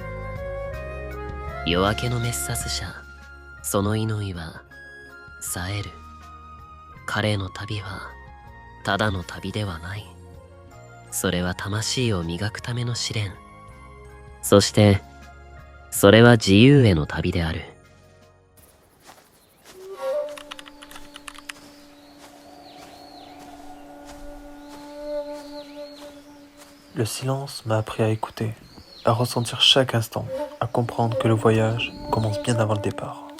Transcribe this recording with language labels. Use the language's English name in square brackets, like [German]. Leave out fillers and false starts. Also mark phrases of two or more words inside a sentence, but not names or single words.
[Japanese] 夜明けの滅殺者、その祈りは冴える。彼の旅はただの旅ではない。それは魂を磨くための試練。そしてそれは自由への旅である。 [French] Le silence m'a appris à écouter, à ressentir chaque instant, à comprendre que le voyage commence bien avant le départ.